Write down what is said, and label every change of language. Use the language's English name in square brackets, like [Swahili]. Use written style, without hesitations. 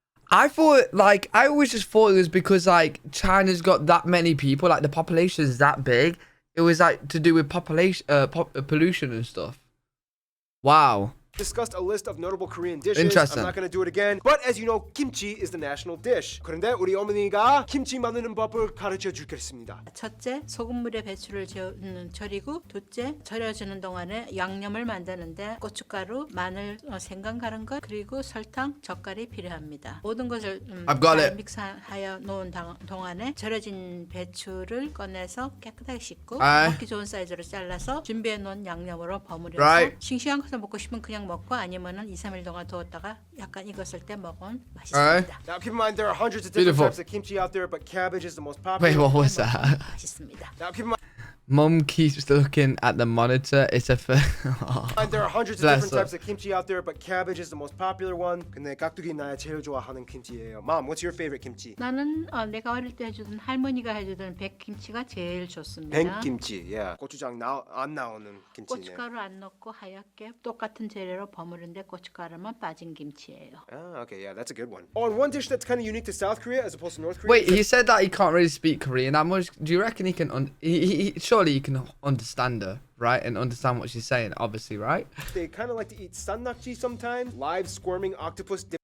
[English] I always just thought it was because, like, China's got that many people, like, the population is that big. It was, like, to do with population, pollution and stuff. Wow. discussed a list of notable Korean dishes. Interesting. I'm not going to do it again. But as you know, kimchi is the national dish. [Korean] 그런데 우리 어머니가 김치 만드는 법을 가르쳐 주겠습니다. 첫째, 소금물에 배추를 절이고 둘째, 절여주는 동안에 양념을 만드는데 고춧가루, 마늘, 생강 갈은 것 그리고 설탕, 젓갈이 필요합니다. 모든 것을 잘 믹스하여 놓은 동안에 절여진 배추를 꺼내서 깨끗하게 씻고 먹기 좋은 사이즈로 잘라서 준비해 놓은 양념으로 버무려서 싱싱한 것을 먹고 싶으면 그냥 먹고 아니면은 2-3일 동안 두었다가 약간 익었을 때 먹으면 맛있습니다. [English] Now keep in mind there are hundreds of different types of kimchi out there, but cabbage is the most popular. Wait, what was that? [Korean] 맛있습니다. [English] Now keep in mind Mum keeps looking at the monitor. It's a there are hundreds of different types of kimchi out there, but cabbage is the most popular one. [Korean] 근데 깍두기 나야 제일 좋아하는 김치예요. [English] Mom, what's your favorite kimchi? [Korean] 나는 내가 어릴 때 해주던 할머니가 해주던 백김치가 제일 좋습니다. 백김치, yeah. 고추장 안 나오는 김치네. 고춧가루 안 넣고 하얗게 똑같은 재료로 버무른데 고춧가루만 빠진 김치예요. [English] Ah, okay, yeah, that's a good one. Oh, and one dish that's kind of unique to South Korea as opposed to North Korea. Wait, he said that he can't really speak Korean that much. Do you reckon he can? Surely he can understand her, right? And understand what she's saying, obviously, right? They kind of like to eat sannakji sometimes. Live squirming octopus dipped